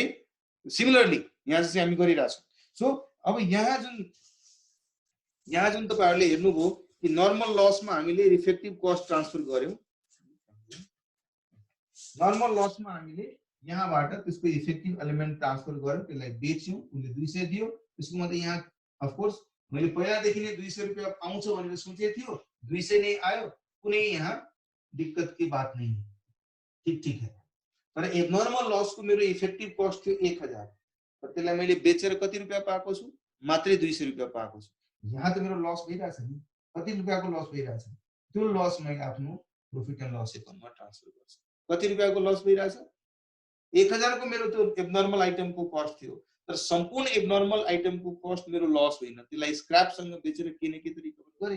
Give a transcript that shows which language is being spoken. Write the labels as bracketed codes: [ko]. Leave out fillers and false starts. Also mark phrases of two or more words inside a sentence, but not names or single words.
[ne] सिमिलरली यहाँ चाहिँ हामी गरिरहेको छौँ। सो अब यहाँ जुन तपाईहरुले हेर्नुभयो कि [en] normal loss [ne] हामीले [en] effective cost transfer [ne] गर्यौं, [en] normal loss [ne] हामीले यहाँबाट त्यसको [en] effective element transfer [ne] गर्यौं, त्यसलाई बेच्यौं, उसले 200 दियो। त्यसको मतलब यहाँ [en] of course [ne] मैले पहिलादेखि नै 200 रुपैयाँ पाउँछ भनेर सोचेको थियो, 200 नै आयो, कुनै यहाँ [hi] दिक्कत की बात नहीं है, ठीक है। [ne] तर [en] abnormal loss [ne] मेरो [en] effective cost [ne] थियो 1000, तर त्यसलाई मैले बेचेर कति रुपैयाँ पाएको छु मात्रै 200 रुपैयाँ पाएको छु। यहाँ त मेरो लस भइरहेछ नि, कति रुपैयाँको लस भइरहेछ, त्यो लस मैले आफ्नो [en] profit and loss account [ne] ट्रान्सफर गर्छु। कति रुपैयाँको लस भइरहेछ 1000 को मेरो त्यो [en] abnormal item [ne] कस्ट थियो, तर सम्पूर्ण [en] abnormal item [ne] कस्ट मेरो लस होइन, त्यसलाई स्क्रैप सँग बेचेर के न के त रिकभर गरे।